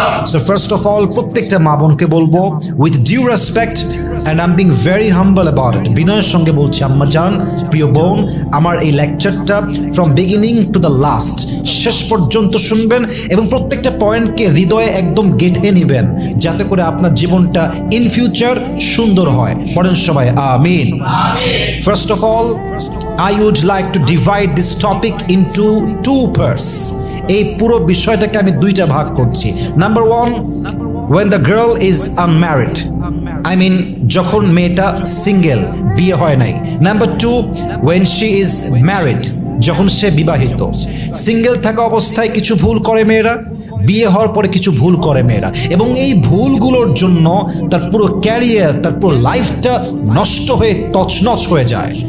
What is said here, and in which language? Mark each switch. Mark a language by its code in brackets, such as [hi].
[bn] So first of all, প্রত্যেকটা মা বোনকে বলবো [en] with due respect and I am being very humble about it, [bn] বিনয়ের সঙ্গে বলছি, আম্মা জান, প্রিয় বোন, আমার এই লেকচারটা [en] from beginning to the last, [bn] শেষ পর্যন্ত শুনবেন এবং প্রত্যেকটা পয়েন্টকে হৃদয়ে একদম গেঁথে নেবেন, যাতে করে আপনার জীবনটা ইন ফিউচার সুন্দর হয়। পড়েন সবাই আমিন। [en] First of all, I would like to divide this topic into 2 parts. [bn] এই পুরো বিষয়টাকে আমি 2টা ভাগ করছি। [en] number 1, when the girl is unmarried, I mean [bn] যখন মেয়েটা সিঙ্গেল, বিয়ে হয় নাই। [en] number 2, when she is married, [bn] যখন সে বিবাহিত। সিঙ্গেল থাকা অবস্থায় কিছু ভুল করে মেয়েরা, বিয়ে হওয়ার পরে কিছু ভুল করে মেয়েরা, এবং এই ভুলগুলোর জন্য তার পুরো ক্যারিয়ার, তার পুরো লাইফটা নষ্ট হয়ে তছনছ হয়ে যায়।